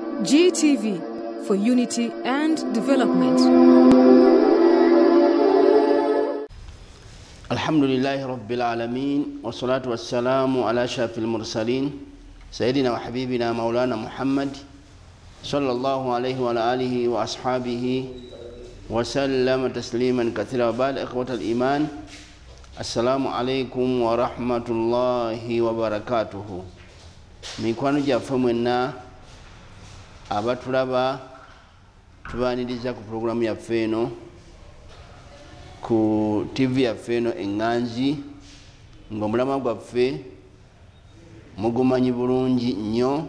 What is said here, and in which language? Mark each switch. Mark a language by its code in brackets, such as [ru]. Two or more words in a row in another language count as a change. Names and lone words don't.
[en] GTV for unity and development. [ar] الحمد لله رب العالمين والصلاة والسلام على أشرف المرسلين سيدنا وحبيبنا مولانا محمد صلى الله عليه وآله وأصحابه وسلم تسليما كثيرا وبعد. إخوة الإيمان السلام عليكم ورحمة الله وبركاته. [lg] Mikwano gyaffe mwenna abatulaba tubaniriza ku programu yaffe eno ku TV yaffe eno Enganzi, ng'omulamwa gwaffe mugumanyi bulungi nnyo.